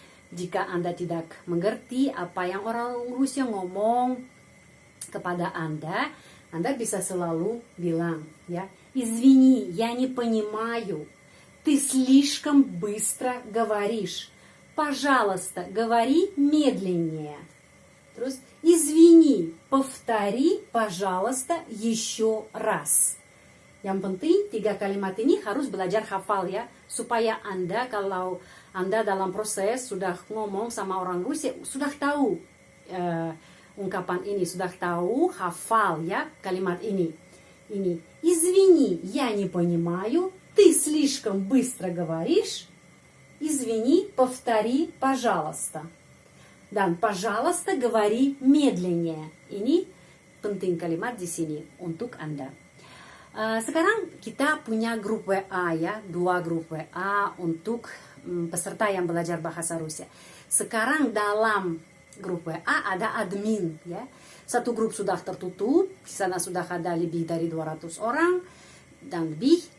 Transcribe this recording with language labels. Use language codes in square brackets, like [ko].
[id] Jika Anda tidak mengerti apa yang orang Rusia ngomong kepada Anda bisa selalu bilang ya, [ru] извини, я не понимаю, ты слишком быстро говоришь, пожалуйста, говори медленнее. Terus извини, повтори, пожалуйста, еще раз. [id] Yang penting 3 kalimat ini harus belajar hafal ya, supaya Anda kalau Anda dalam proses sudah ngomong sama orang Rusia, sudah tahu ungkapan ini, sudah tahu hafal ya kalimat ini. [ru] Ini, извини, я не понимаю, ты слишком быстро говоришь, извини, повтори, пожалуйста. Dan пожалуйста, говори медленнее. [id] Ini penting kalimat di sini untuk Anda. Sekarang kita punya grup WA ya, 2 grup WA untuk peserta yang belajar bahasa Rusia. Sekarang dalam grup WA ada admin ya. Satu grup sudah tertutup, di sana sudah ada lebih dari 200 orang dan lebih.